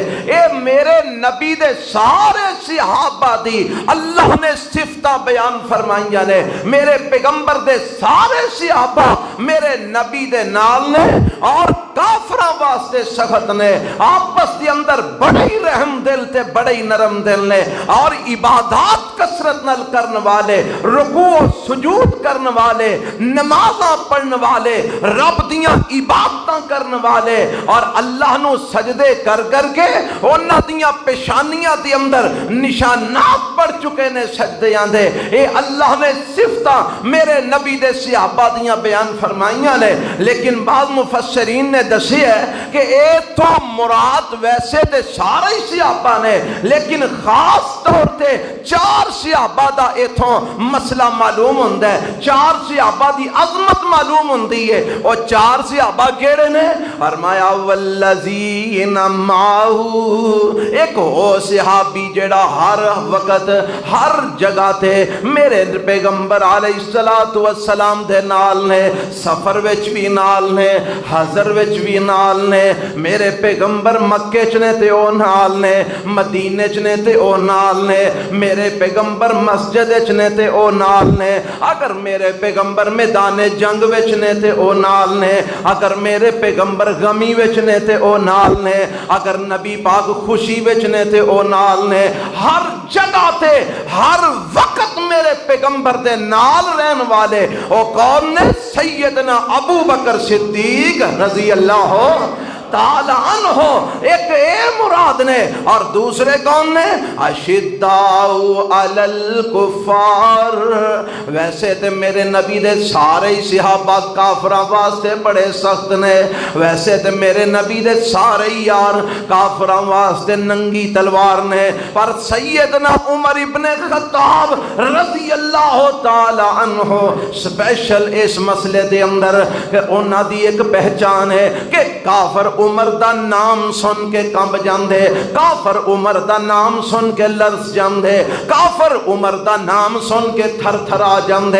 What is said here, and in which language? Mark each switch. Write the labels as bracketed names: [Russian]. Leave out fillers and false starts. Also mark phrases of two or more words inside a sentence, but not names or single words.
[Punjabi] اے میرے نبی دے سارے صحابہ دی اللہ نے صفتاں بیان فرمائیاں نے، میرے پیغمبر دے سارے صحابہ میرے نبی دے نال نے، اور کافراں واسطے سخت نے، آپس دے اندر بڑے ہی رحم دل تے بڑے ہی نرم دل نے، اور عبادات کثرت نال کرن والے، رکوع و سجود کرن والے، نمازاں پڑھن والے، رب دیاں عبادتاں کرن والے، اور اللہ نو سجدے کر کر کے انہاں دیاں پیشانیاں دے اندر نشانات پڑ چکے نے سجدیاں دے۔ اے اللہ نے صفتاں میرے نبی دے صحابہ دیاں بیان فرمائیاں نے، لیکن بعض مفسرین نے دسی ہے کہ اے تو مراد ویسے تے سارے صحابہ نے، لیکن خاص طور تے 4 صحابہ دا ایتھوں مسئلہ معلوم ہوندا ہے، 4 صحابہ دی عظمت معلوم ہوندی ہے۔ اور 4 صحابہ کیڑے نے؟ فرمایا [Arabic] والذین معہو، [Punjabi] ایک ہو صحابی جڑا ہر وقت ہر جگہ تے میرے پیغمبر [Arabic] علیہ الصلوۃ والسلام [Punjabi] دے نال نے، سفر وچ بھی نال نے، حضر وچ بھی نال نے، میرے پیغمبر مکے چ نے تے او نال نے، مدینے چ نے تے او نال نے، میرے پیغمبر مسجد چ نے تے او نال نے، اگر میرے پیغمبر میدان جنگ وچ نے تے او نال نے، اگر میرے پیغمبر غمی وچ نے تے او نال نے، اگر نبی پاک خوشی وچ نے تے او نال نے، ہر جگہ تے ہر وقت میرے پیغمبر دے نال رہن والے او کون نے؟ سیدنا ابو بکر صدیق [Arabic] رضی اللہ تعالی عنہ [Punjabi] ایک اے مراد نے اور دوسرے کون نے؟ [Arabic] اشداء علی الکفار. [Punjabi] ویسے تے میرے نبی دے سارے ہی صحابہ کافراں واسطے بڑے سخت نے، ویسے تے میرے نبی دے سارے ہی یار کافراں واسطے ننگی تلوار نے، پر سیدنا عمر ابن خطاب [Arabic] رضی اللہ تعالی عنہ [Punjabi] سپیشل اس مسئلے دے اندر کہ انہاں دی ایک پہچان ہے کہ کافر عمر دا نام سن کے کمب جاندے، کافر عمر دا نام سن کے لرز جاندے، کافر عمر دا نام سن کے تھر تھرا جاندے.